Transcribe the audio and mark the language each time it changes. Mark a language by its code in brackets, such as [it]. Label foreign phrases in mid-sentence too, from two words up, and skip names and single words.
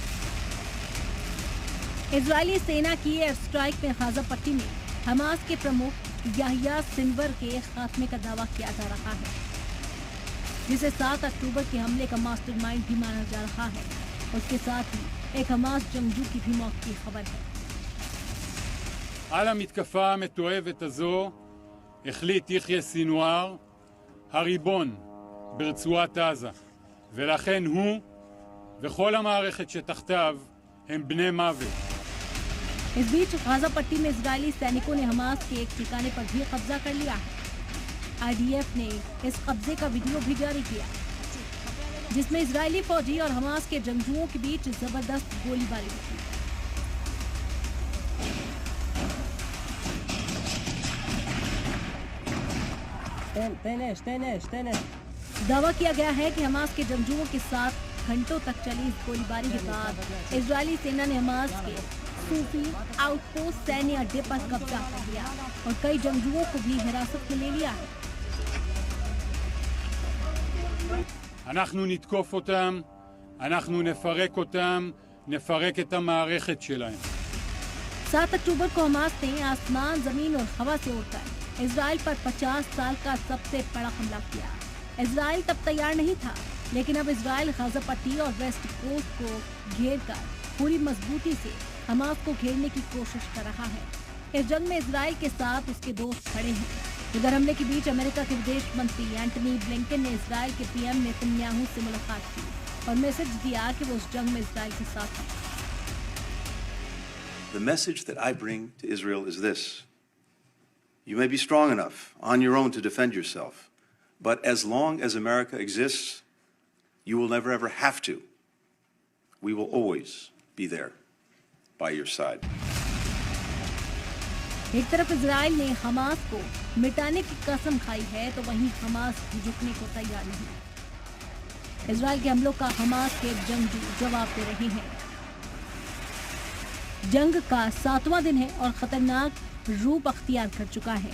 [hi] इजरायली सेना की एयर स्ट्राइक में गाजा पट्टी में हमास के प्रमुख याहिया सिनवर के खात्मे का दावा किया जा रहा है, जिसे 7 अक्टूबर के हमले का मास्टरमाइंड भी माना जा रहा है। उसके साथ ही एक हमास जंगजू की भी मौत की खबर है। [he] על המתקפה המתועבת הזו החליט יחיא סינואר, הריבון ברצועת עזה, ולכן הוא וכל המערכת שתחתיו הם בני מוות। [hi] इस बीच गाजा पट्टी में इजरायली सैनिकों ने हमास के एक ठिकाने पर भी कब्जा कर लिया है। IDF ने इस कब्जे का वीडियो भी जारी किया, जिसमें इजरायली फौजी और हमास के जंगजुओं के बीच जबरदस्त गोलीबारी हुई। दावा किया गया है कि हमास के जंगजुओं के साथ घंटों तक चली इस गोलीबारी के बाद इजरायली सेना ने हमास के सूफी आउटपोस्ट सैन्य अड्डे पर कब्जा कर लिया और कई जंगजुओं को भी हिरासत में ले लिया है। [he] אנחנו נתקוף אותם, אנחנו נפרק אותם, נפרק את המערכת שלהם। [hi] 7 अक्टूबर को हमास ने आसमान, जमीन और हवा से उड़कर इजराइल पर 50 साल का सबसे बड़ा हमला किया। इजराइल तब तैयार नहीं था, लेकिन अब इजराइल गाजा पट्टी और वेस्ट कोस्ट को घेरकर पूरी मजबूती से हमास को घेरने की कोशिश कर रहा है। इस जंग में इजराइल के साथ उसके दोस्त खड़े हैं। इधर हमले के बीच अमेरिका के विदेश मंत्री एंटनी ब्लिंकन ने इजराइल के पीएम नेतन्याहू से मुलाकात की और मैसेज दिया कि वो उस जंग में इजराइल के साथ हैं। [en] The message that I bring to Israel is this: you may be strong enough on your own to defend yourself, but as long as America exists, you will never ever have to. We will always be there by your side. [hi] एक तरफ इजराइल ने हमास को मिटाने की कसम खाई है, तो वहीं हमास झुकने को तैयार नहीं। इजराइल के हमलों का हमास के जंगजू जवाब दे रहे हैं। जंग का 7वां दिन है और खतरनाक रूप अख्तियार कर चुका है।